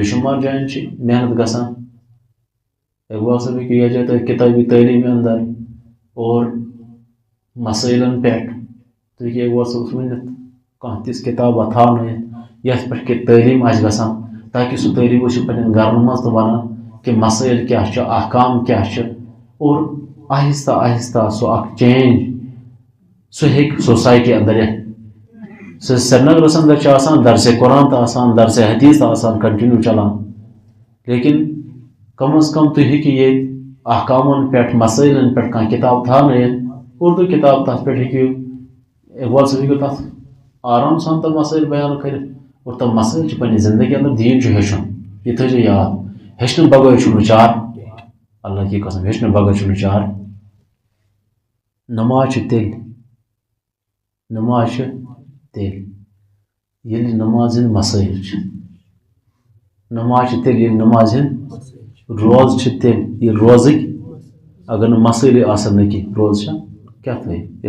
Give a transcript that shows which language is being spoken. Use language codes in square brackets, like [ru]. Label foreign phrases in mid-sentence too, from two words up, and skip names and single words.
[ks] شمار جایَن چھِ محنت گژھان اقبال صٲب ہیٚکِو یتھ جایہِ تۄہہِ کِتابی تعلیٖم اندر اور مسٲیلن پٮ۪ٹھ تُہۍ ہیٚکِو اقبال صٲبس ؤنِتھ کانٛہہ تِژھ کِتابہ تھاونٲیِتھ یتھ پٮ۪ٹھ کہِ تعلیٖم آسہِ گژھان تاکہ سُہ تعلیٖم ٲسِو پننٮ۪ن گرن منٛز تہِ ونان کہ مسٲیل کیٛاہ چھِ احکام کیٛاہ چھِ اور آہستہ آہستہ سُہ اکھ چینج سُہ ہیٚکہِ سوسایٹی اندر یتھ سرینگرس اندر چھِ آسان درسِ قرآن تہِ آسان درسِ حدیث تہِ آسان کنٹِنیو چلان لیکن کم از کم تُہۍ ہیٚکِو ییٚتہِ احکامن پٮ۪ٹھ مسٲیلن پٮ۪ٹھ کانٛہہ کِتاب تھاونٲیِتھ اردو کِتاب تتھ پٮ۪ٹھ ہیٚکِو اقبال صٲب ہیٚکِو تتھ آرام سان تِم مسٲیل بیان کٔرِتھ اور تِم مسٲیل چھِ پننہِ زندگی اندر دیٖن چھُ ہیٚچھُن یہِ تھٲیزیو یاد ہیٚچھنہٕ بغٲر چھُنہٕ چار [ur] اللہ کی قسم [ks] ہیٚچھنہٕ بغٲر چھُنہٕ چار نماز چھِ تیٚلہِ ییٚلہِ نماز ہٕنٛدۍ مسٲیل چھِ نماز چھِ تیٚلہِ ییٚلہِ نمازِ ہٕنٛدۍ روزٕ چھِ تیٚلہِ ییٚلہِ روزٕکۍ اگر نہٕ مسٲیلٕے آسن نہٕ کینٛہہ روزٕ چھا کیٛاہ تھٲیِو ییٚلہِ